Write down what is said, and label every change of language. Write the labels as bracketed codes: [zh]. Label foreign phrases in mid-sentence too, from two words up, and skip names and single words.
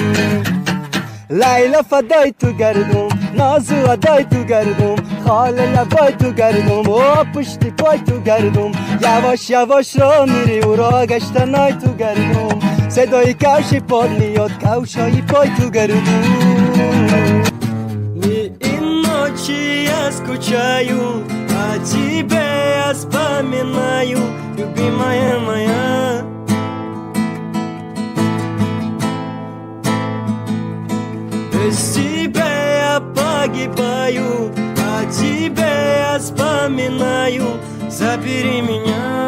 [fa] لیلا فدای تو گردم نازو ادای تو گردم خال لبای تو گردم و پشتی پای تو گردم یواش یواش را میری و را گشتنای تو گردم صدای کفش پاد میاد کفشای پای تو گردم [ru] این ночи я скучаю о тебе я вспоминаю любимая моя без тебя я погибаю, о тебе я вспоминаю, забери меня.